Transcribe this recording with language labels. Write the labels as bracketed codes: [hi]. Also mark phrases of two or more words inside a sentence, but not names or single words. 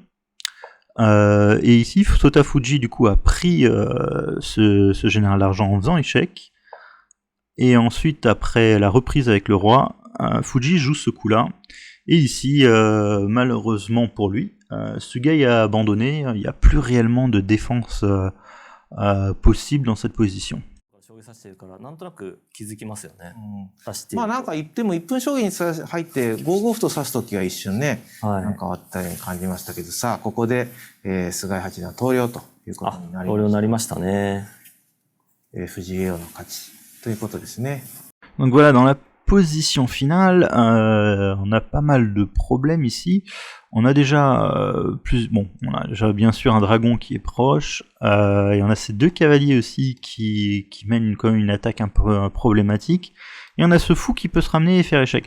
[fr] Et ici, Sotafuji du coup a pris ce général d'argent en faisant échec. Et ensuite, après la reprise avec le roi, Fuji joue ce coup-là. Et ici, malheureusement pour lui, Sugai a abandonné. Il n'y a plus réellement de défense possible dans cette position. [ja] 将棋指してるからなんとなく気づきますよね。うん、指してまあなんか言っても1分将棋に入って5五歩と指すときは一瞬ね、はい、なんかあったように感じましたけどさ、ここで、菅井八段投了ということになりました。投了になりましたね。藤井叡王の勝ちということですね。 [fr] Donc voilà, dans la position finale, on a pas mal de problèmes ici. On a déjà on a déjà bien sûr un dragon qui est proche, et on a ces deux cavaliers aussi qui mènent quand même une attaque un peu problématique, et on a ce fou qui peut se ramener et faire échec.